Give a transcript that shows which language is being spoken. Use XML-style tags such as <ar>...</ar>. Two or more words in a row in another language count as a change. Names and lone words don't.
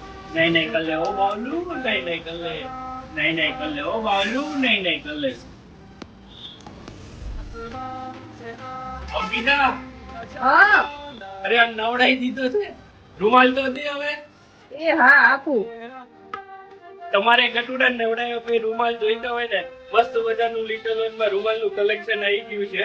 <hi>नहीं नहीं कर ले ओ बावलू, नहीं नहीं कर ले, नहीं नहीं कर ले ओ बावलू, नहीं नहीं कर ले।</hi> <gu>અભિના, હા અરે આ નવડાઈ દીધો છે, રૂમાલ તો દે હવે. એ હા આપું. તમારે ગટુડા નવડાયો પછી રૂમાલ જોઈતો હોય ને, મસ્ત મજાનું લિટલ વનમાં રૂમાલનું કલેક્શન આવી ગયું છે.</gu>